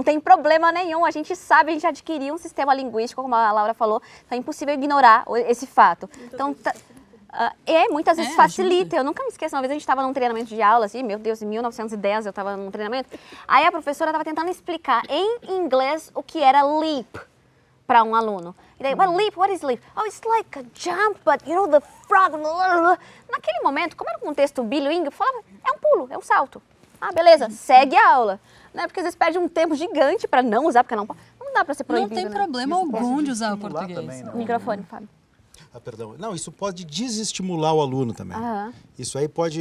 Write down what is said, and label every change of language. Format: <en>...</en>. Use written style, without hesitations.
<pt>Não tem problema nenhum, a gente sabe, a gente adquiriu um sistema linguístico, como a Laura falou, então é impossível ignorar esse fato. Então, muitas vezes facilita. Ajuda. Eu nunca me esqueço, uma vez a gente estava num treinamento de aula, assim, meu Deus, em 1910 eu estava num treinamento, aí a professora estava tentando explicar em inglês o que era leap para um aluno. E daí,</pt> <en>leap, what is leap? Oh, it's like a jump, but you know, the frog...</en> <pt>Naquele momento, como era um contexto bilíngue, eu falava, é um pulo, é um salto. Beleza, segue a aula. Né? Porque às vezes perde um tempo gigante para não usar, porque não dá para ser proibido. Não tem né? problema algum de usar o português. também, né? Microfone, Fábio. Perdão. Não, isso pode desestimular o aluno também. Isso aí pode...</pt>